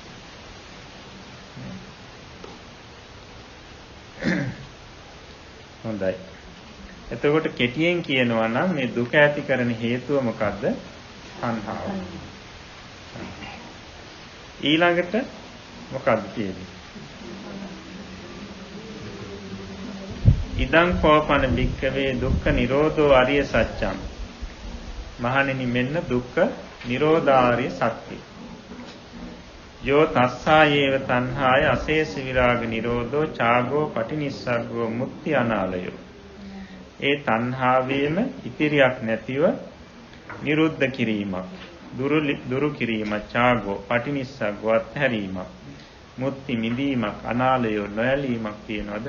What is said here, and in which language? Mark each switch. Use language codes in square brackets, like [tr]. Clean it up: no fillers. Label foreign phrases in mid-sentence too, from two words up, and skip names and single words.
[si] හොඳයි. එතකොට කෙටියෙන් කියනවා නම් මේ දුක ඇති කරන හේතුව මොකද්ද? තණ්හාව. ඊළඟට මොකද්ද කියන්නේ? [pi] ඉදං කෝපන භික්ඛවේ දුක්ඛ නිරෝධෝ අරිය සත්‍යං. [si] මහණෙනි මෙන්න දුක්ඛ නිරෝධාරිය සත්‍යය. [pi] යෝ තස්සායේව තණ්හාය අශේෂ විරාග නිරෝධෝ ඡාගෝ පටිනිස්සග්ගෝ මුක්ති අනාලයෝ. [si] ඒ තණ්හාවේම ඉතිරියක් නැතිව නිරුද්ධ කිරීමක්, දුරු කිරීමක්, [pi] ඡාගෝ පටිනිස්සග්ගෝ [si] අත්හැරීමක්, මුක්ති මිදීමක්, අනාලයෝ නොයලීමක් තියනවාද?